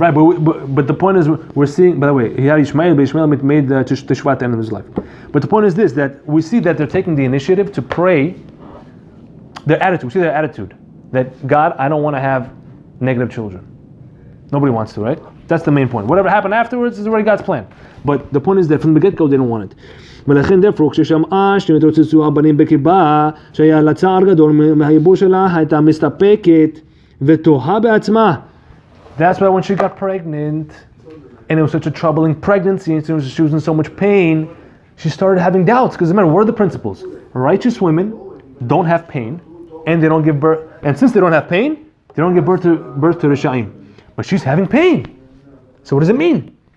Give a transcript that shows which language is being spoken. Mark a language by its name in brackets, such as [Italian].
[English] Right, but the point is, we're seeing. By the way, he had Ishmael, but Ishmael made Teshuvah at the end of his life. But the point is this: that we see that they're taking the initiative to pray. Their attitude. We see their attitude that God, I don't want to have negative children. Nobody wants to, right? That's the main point. Whatever happened afterwards is already God's plan. But the point is that from the get-go, they don't want it. [Hebrew] ולכן therefore, כששמעה שנתרוצצו הבנים בקיבה, שהיה לה צער גדול מהייבוא שלה, הייתה מסתפקת ותוהה בעצמה. [English] That's why when she got pregnant, and it was such a troubling pregnancy, and she was in so much pain, she started having doubts. Because remember, what are the principles? Righteous women don't have pain, and they don't give birth. And since they don't have pain, they don't give birth to Reshaim. but she's having pain. So what does it mean?